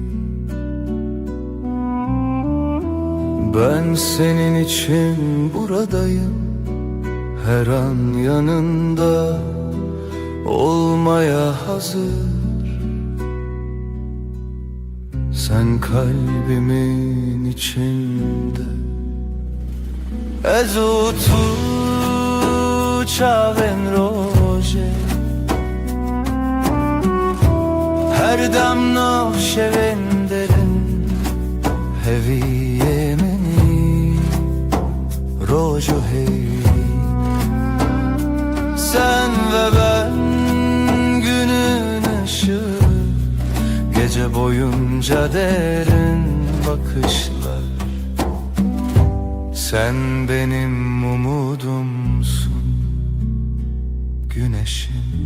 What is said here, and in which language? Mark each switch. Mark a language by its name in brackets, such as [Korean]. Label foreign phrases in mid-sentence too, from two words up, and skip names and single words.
[Turkish] Ben senin için buradayım Her an yanında olmaya hazır Sen kalbimin içinde [Kurdish] Ez u tu çavên rojê Her dem navşevên derin Hevîyê minî roj û heyî [Turkish] Sen ve ben günün ışığı Gece boyunca derin bakışlar Sen benim umudumsun, güneşim.